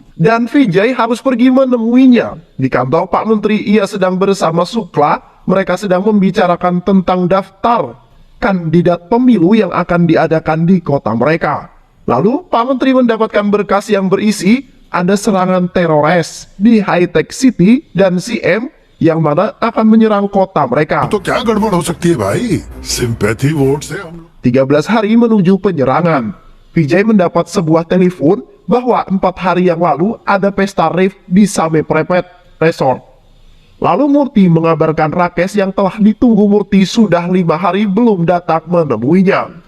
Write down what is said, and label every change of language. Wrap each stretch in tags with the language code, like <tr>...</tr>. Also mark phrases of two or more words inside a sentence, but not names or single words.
<id>Dan Vijay harus pergi menemuinya. Di kantor Pak Menteri ia sedang bersama Sukla, mereka sedang membicarakan tentang daftar kandidat pemilu yang akan diadakan di kota mereka. Lalu Pak Menteri mendapatkan berkas yang berisi ada serangan teroris di High Tech City dan CM yang mana akan menyerang kota mereka.</id> <hi>तो क्या गड़बड़ हो सकती है भाई?</hi> <en>sympathy vote</en> <hi>से हम</hi> <id>13 hari menuju penyerangan, Vijay mendapat sebuah telepon bahwa 4 hari yang lalu ada pesta rave di Same Prepet Resort. Lalu Murti mengabarkan Rakes yang telah ditunggu Murti sudah 5 hari belum datang menemuinya.</id>